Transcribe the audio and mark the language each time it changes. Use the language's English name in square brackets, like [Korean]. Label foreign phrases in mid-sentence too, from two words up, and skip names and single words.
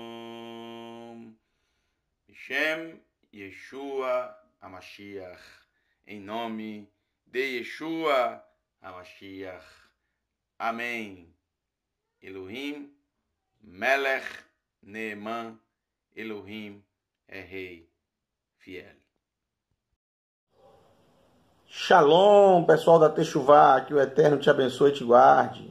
[Hebrew] Shalom. שם ישוע המשיח. [Portuguese] em nome de Yeshua HaMashiach. Amém. [Hebrew] אלהים מלך נאמן, [Portuguese] Elohim é Rei fiel. Shalom, pessoal da Techuvá, que o Eterno te abençoe e te guarde.